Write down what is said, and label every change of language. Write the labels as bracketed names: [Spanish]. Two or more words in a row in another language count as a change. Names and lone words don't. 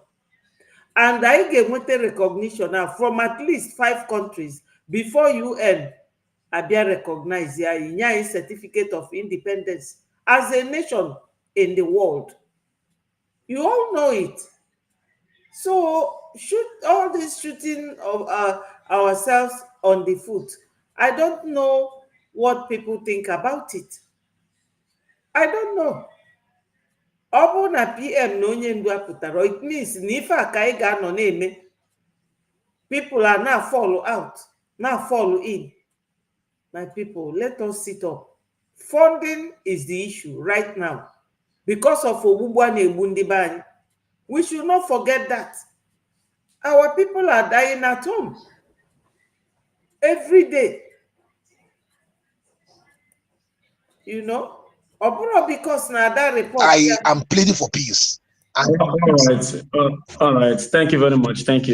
[English] And I get with a recognition now from at least 5 countries before UN Abia recognize a certificate of independence as a nation in the world. You all know it. So shoot all this shooting of ourselves on the foot. I don't know what people think about it. I don't know. [Igbo] Ọ bụ na PM na onye ndu apụtara, [English] it means [Igbo] na ife a ka anyị ga-anọ na-eme. [English] People are now follow out, now follow in. My people, let us sit up. Funding is the issue right now because of [Igbo] Ogbugbu na-egbu ndị be anyị. [English] We should not forget that. Our people are dying at home every day. You know? Or because now that report. I am pleading for peace. All right. All right. Thank you very much. Thank you.